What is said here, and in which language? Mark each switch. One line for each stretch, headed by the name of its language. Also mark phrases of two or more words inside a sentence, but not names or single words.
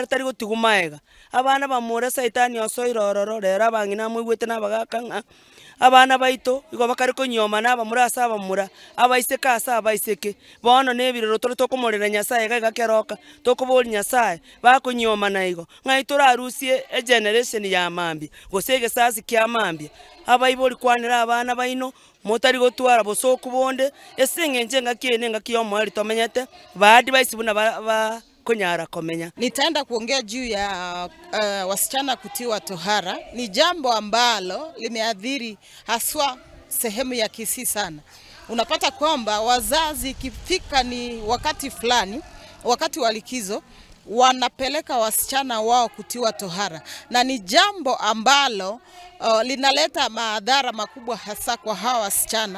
Gusii: tari gotigumaega abana bamura Saitani osoirororo rero abangina mwigwete na bagakanga abana baito igo bakari konyoma na abamura asa abamura abaiseka asa abaiseke bono nebirero toro tokomorera Nyasaye gakeroka tokobori Nyasaye bakonyoma na igo ngaitora arusie generation ya mambia gosege sasi kya mambia abayibori kwanira abana baino motari gotwara bosoku bonde esengenje ngakiene ngakiyomwari tomenyete ba advice buna ba kunyara komenya.
Swahili: Nitaenda kuongea juu ya wasichana kutiwa tohara. Ni jambo ambalo limeadhiri haswa sehemu ya Kisii sana. Unapata kwamba wazazi ikifika ni wakati fulani, wakati wa likizo, wanapeleka wasichana wao kutiwa tohara, na ni jambo ambalo linaleta madhara makubwa hasa kwa hawa wasichana.